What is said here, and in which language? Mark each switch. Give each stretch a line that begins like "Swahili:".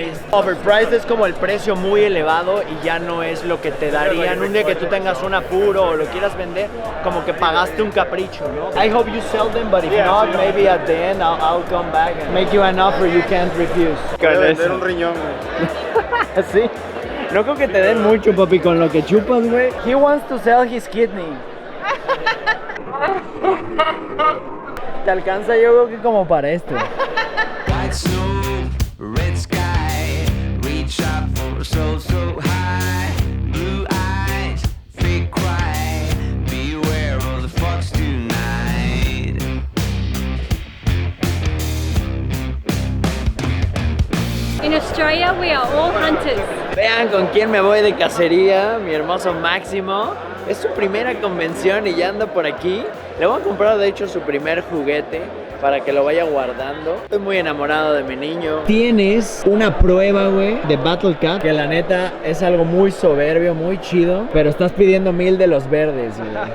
Spanish: Overpriced es como el precio muy elevado y ya no es lo que te darían un día que tú tengas un apuro o lo quieras vender, como que pagaste un capricho, ¿no?
English: I hope you sell them, but if not, maybe at the end I'll come back and make you an offer you can't refuse.
Spanish: Voy a vender un riñón, güey. Sí. No creo que te den mucho, papi, con lo que chupas, güey.
English: He wants to sell his kidney.
Spanish: Te alcanza, yo creo que como para esto.
English: White snow, red sky, reach up so high, blue eyes. be quiet. Beware of the fox tonight. In Australia, we are all hunters.
Spanish: Vean con quién me voy de cacería, mi hermoso Máximo. Es su primera convención y ya anda por aquí. Le voy a comprar de hecho su primer juguete para que lo vaya guardando. Estoy muy enamorado de mi niño. Tienes una prueba, güey, de Battle Cat, que la neta es algo muy soberbio, muy chido, pero estás pidiendo 1000 de los verdes, güey.